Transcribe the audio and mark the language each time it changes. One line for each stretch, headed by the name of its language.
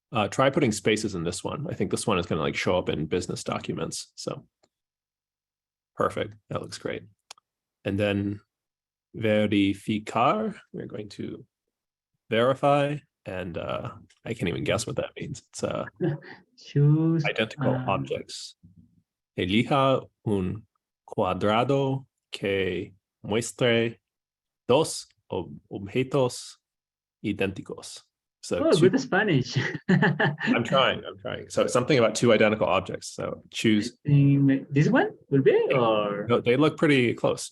English: Try putting spaces in this one. I think this one is going to like show up in business documents. So perfect. That looks great. And then verificar, we're going to verify. And I can't even guess what that means. It's Choose identical objects.
Spanish: Elija un cuadrado que muestre dos objetos idénticos.
English: So Oh, good Spanish. I'm trying. So something about two identical objects. So choose. This one will be, or No, they look pretty close.